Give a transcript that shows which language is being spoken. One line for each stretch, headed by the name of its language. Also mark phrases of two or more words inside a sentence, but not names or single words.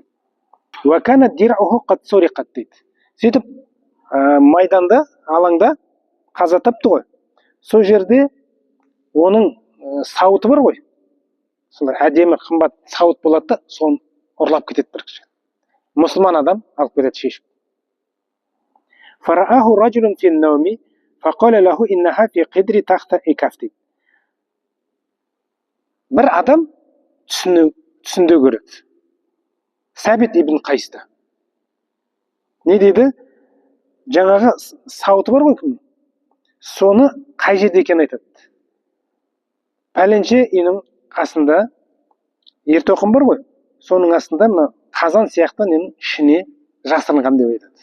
Arabic: وكان درعه قد سرقت
Kazakh: дейді. Сөйтіп майданда, алаңда қаза тапты ғой. Сол жерде оның сауыты бар ғой. Сондай әдемі қымбат сауыт болады да, соны ұрлап кетеді бір кіші. Мұсылман адам алып кетеді шешіп.
Arabic: فرآه رجل في النوم فقال له إنها في قدر تحت إكاف дейді.
Kazakh: Бір адам түсінде көреді. Сәбит ибн Қайсты. Не дейді? Жаңағы сауыты бар ғой кім? Соны қай жерде екенін айтады. Пәленше үйінің қасында ер тоқым бар ғой, соның астында мына қазан сияқты ненің ішіне жасырынған деп айтады.